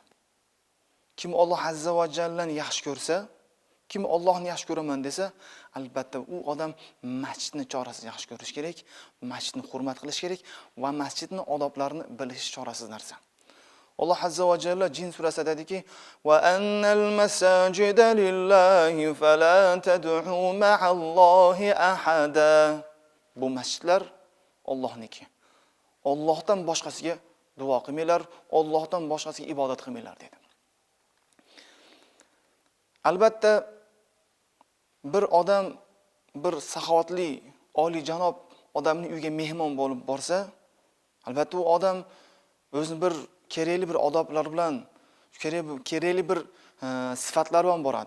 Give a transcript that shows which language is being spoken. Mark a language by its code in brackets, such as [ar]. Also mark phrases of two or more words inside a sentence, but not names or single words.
[uz] Kim Alloh [ar] عز وجل [uz] yaxshi ko'rsa, kim Allohni yaxshi ko'raman desa, albatta u odam masjidni chorasiz yaxshi ko'rish kerak, masjidni hurmat qilish kerak va masjidning odoblarini bilish chorasiz narsa. Alloh [ar] عز وجل [uz] Jin surasida aytadiki: [ar] "وأن المساجد لله فلا تدعوا مع الله أحدا." [uz] Bu masjidlar Allohniki. Allohdan boshqasiga duo qilmanglar, Allohdan boshqasiga ibodat qilmanglar dedi. Albatta bir odam bir saxovatli, oliyjanob odamning uyiga mehmon bo'lib borsa, albatta u odam o'zini bir kerakli bir odoblar bilan, kerakli bir sifatlar bilan boradi.